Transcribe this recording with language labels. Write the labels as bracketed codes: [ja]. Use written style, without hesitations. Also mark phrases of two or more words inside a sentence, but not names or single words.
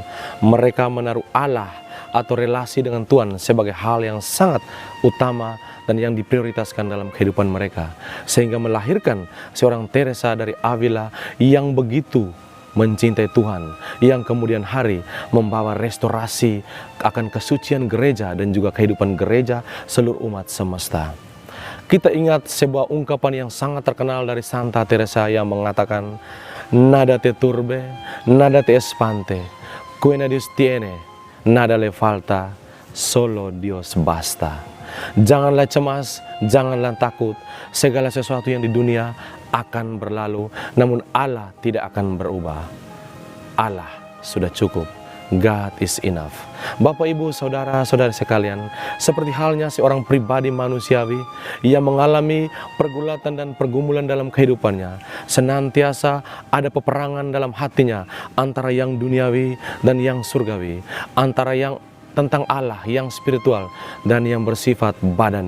[id] Mereka menaruh Allah atau relasi dengan Tuhan sebagai hal yang sangat utama dan yang diprioritaskan dalam kehidupan mereka, sehingga melahirkan seorang Teresa dari Avila yang begitu mencintai Tuhan, yang kemudian hari membawa restorasi akan kesucian gereja dan juga kehidupan gereja seluruh umat semesta. Kita ingat sebuah ungkapan yang sangat terkenal dari Santa Teresa yang mengatakan, [es] "Nada te turbe, nada te espante, quien Dios tiene, nada le falta, solo Dios basta." [id] Janganlah cemas, janganlah takut, segala sesuatu yang di dunia akan berlalu, namun Allah tidak akan berubah. Allah sudah cukup. [en] God is enough. [id] Bapak, Ibu, Saudara-saudari sekalian, seperti halnya seorang pribadi manusiawi yang mengalami pergulatan dan pergumulan dalam kehidupannya, senantiasa ada peperangan dalam hatinya antara yang duniawi dan yang surgawi, antara yang tentang Allah yang spiritual dan yang bersifat badani.